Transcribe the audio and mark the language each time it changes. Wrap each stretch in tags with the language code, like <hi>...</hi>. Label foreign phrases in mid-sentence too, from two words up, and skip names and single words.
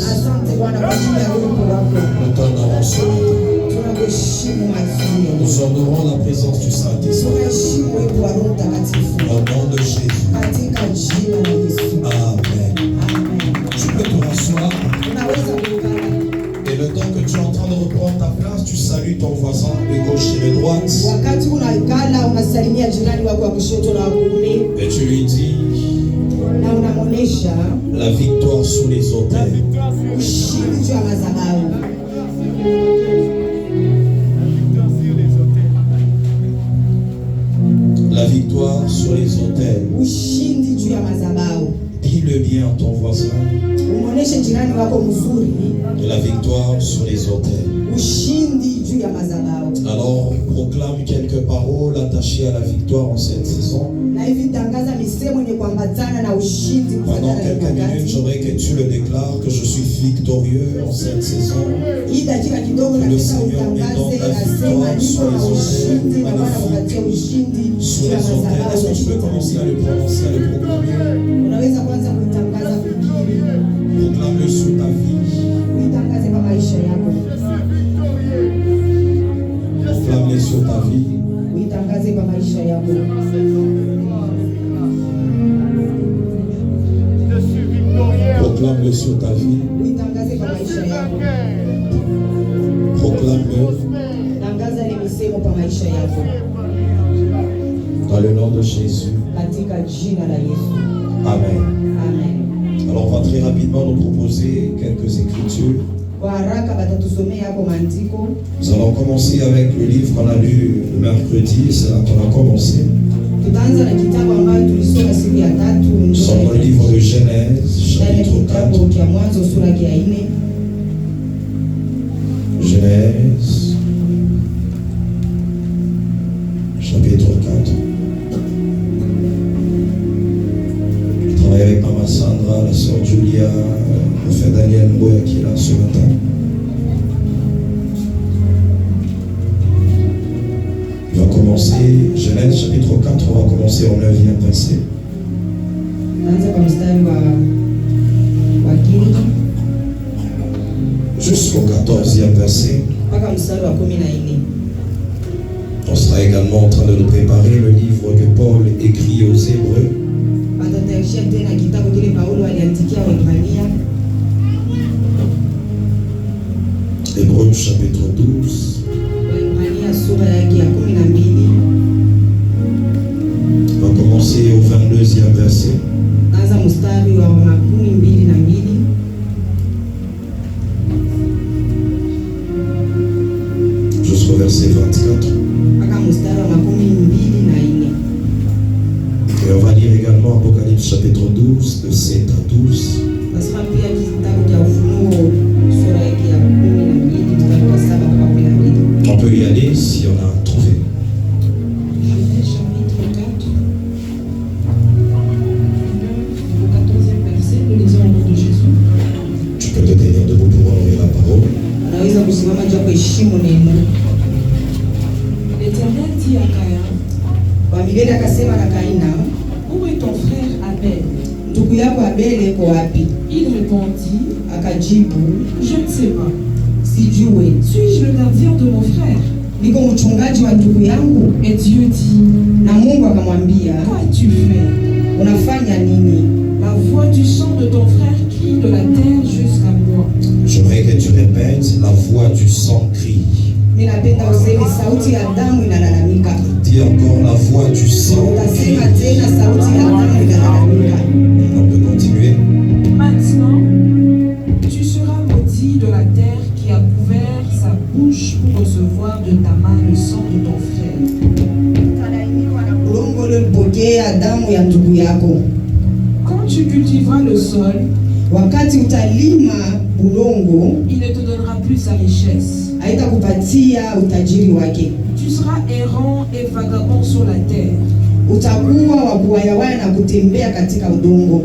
<sw>Asante Bwana kwa ajili ya uwepo wako.</sw> <fr>Nous t'honorons ce matin.</fr> <sw>Tunakuheshimu asubuhi.</sw> <fr>Nous honorons la présence du Saint-Esprit.</fr> <sw>Tunaheshimu uwepo wa Roho Mtakatifu.</sw> <fr>Au nom de Jésus.</fr> <sw>Katika jina la Yesu.</sw> <fr>Amen.</fr> <sw>Amen.</sw> <fr>Tu peux te rasseoir.</fr> <sw>Unaweza kukaa.</sw> <fr>Et le temps que tu es en train de reprendre ta place, tu salues ton voisin de gauche et de droite.</fr> <sw>Wakati unaikala unasalimia jirani wako wa kushoto na wa kuume</sw> <fr>Et tu lui dis</fr> <sw>na unamwonyesha</sw> <fr>la victoire sous les autels.</fr> <sw>ushindi juu ya madhabahu.</sw> <fr>La victoire sur les autels.</fr> <sw>ushindi juu ya madhabahu.</sw> <fr>Dis-le bien à ton voisin.</fr> <sw>Umuoneshe jirani wako mzuri,</sw> <fr>De la victoire sur les autels.</fr> <sw>ushindi juu ya madhabahu.</sw> <fr>Alors, proclame quelques paroles attachées à la victoire en cette saison.</fr> <sw>Na hivi tangaza misemo yenye kuambatana na ushindi</sw> <fr>Pendant</fr> <sw>kufuatana na</sw> <fr>quelques minutes,</fr> <sw>wakati.</sw> <fr>j'aimerais que tu le déclares que je suis victorieux en cette saison.</fr> <sw>Hii dakika kidogo na kisha utangaze, nasema niko na ushindi na Bwana kupatia ushindi</sw> <fr>Sur</fr> <sw>juu ya</sw> <fr>les autels, est-ce que tu peux commencer à le prononcer, à le proclamer?</fr> <sw>Unaweza kwanza kuitangaza fikiri,</sw> <fr>Proclame-le sur ta vie.</fr> <sw>uitangaze kwa maisha yako,</sw> <fr>Proclame-le sur ta vie.</fr> <sw>uitangaze kwa maisha yako.</sw> <fr>Je suis victorieux. Proclame-le sur ta vie.</fr> <sw>Uitangaze kwa maisha yako.</sw> <fr>Proclame-le</fr> <sw>Tangaza ile misemo kwa maisha yako</sw> <fr>dans le nom de Jésus.</fr> <sw>katika jina la Yesu.</sw> <fr>Amen.</fr> <sw>Amen.</sw> <fr>Alors, on va très rapidement nous proposer quelques écritures.</fr> <sw>Kwa haraka batatusomea hapo maandiko.</sw> <fr>Nous allons commencer avec le livre qu'on a lu le mercredi. C'est là qu'on a commencé.</fr> <sw>Tutaanza na kitabu ambayo tulisoma siku ya tatu.</sw> <fr>Nous sommes dans le livre de Genèse,</fr> <sw>Ndani ya</sw> <fr>chapitre 4.</fr> <sw>kitabu cha Mwanzo sura ya 4.</sw> <fr>Genèse, chapitre 4. Je travaille avec Maman Sandra, la sœur Julia, le frère Daniel Mboya qui est là ce matin. On va commencer, Genèse chapitre 4, on va commencer au 9e verset.</fr> <sw>Tuanze kwa mstari wa 10</sw> <fr>Jusqu'au 14e verset.</fr> <sw>mpaka mstari wa 14.</sw> <fr>On sera également en train de nous préparer le livre que Paul écrit aux Hébreux.</fr> <sw>Watatayarishia tena kitabu kile Paulo aliandikia Waebrania.</sw> <fr>Hébreux chapitre 12.</fr> <sw>Waebrania sura yake ya 12.</sw> <fr>On va commencer au 22e verset.</fr> <sw>Anza mstari wa 22.</sw> <fr>Jusqu'au verset 24.</fr> <sw>Mpaka mstari wa 24.</sw> <fr>Et on va lire également Apocalypse chapitre 12, de 7 à 12.</fr> <sw>Nasoma pia kitabu cha Ufunuo sura yake ya 12 mstari wa 7 mpaka 12.</sw> <fr>On peut y aller si on a trouvé. Genèse chapitre 4, au 14e verset, nous lisons au nom de Jésus. Tu peux te tenir debout pour honorer la parole.</fr> <sw>Anaweza kusimama juu ya kuheshimu neno.</sw> <fr>L'Éternel dit à Caïn,</fr> <sw>Kwa milele akasema na Kaina,</sw> <fr>où est ton frère Abel?</fr> <sw>ndugu yako Abeli yuko wapi?</sw> <fr>Il répondit,</fr> <sw>Akajibu,</sw> <fr>je ne sais pas.</fr> <sw>sijui.</sw> <fr>Suis-je le gardien de mon frère?</fr> <sw>Niko mchungaji wa ndugu yangu.</sw> <fr>Et Dieu dit,</fr> <sw>Na Mungu akamwambia,</sw> <fr>qu'as-tu fait?</fr> <sw>unafanya nini?</sw> <fr>La voix du sang de ton frère crie de la terre jusqu'à moi. J'aimerais que tu répètes, la voix du sang crie.</fr> <sw>Mimi napenda useme sauti ya damu inalalamika.</sw> <fr>Dis encore, la voix du sang crie.</fr> <sw>Utasema tena sauti ya damu inalalamika.</sw> <fr>On peut continuer. Maintenant, tu seras maudit de la terre qui a couvert sa bouche pour recevoir de ta main le sang de ton frère.</fr> <sw>Ulongo ulipokea damu ya ndugu yako.</sw> <fr>Quand tu cultiveras le sol,</fr> <sw>Wakati utalima ulongo,</sw> <fr>il ne te donnera plus sa richesse.</fr> <sw>haitakupatia utajiri wake.</sw> <fr>Tu seras errant et vagabond sur la terre.</fr> <sw>Utakuwa wa kuwayawaya na kutembea katika udongo.</sw>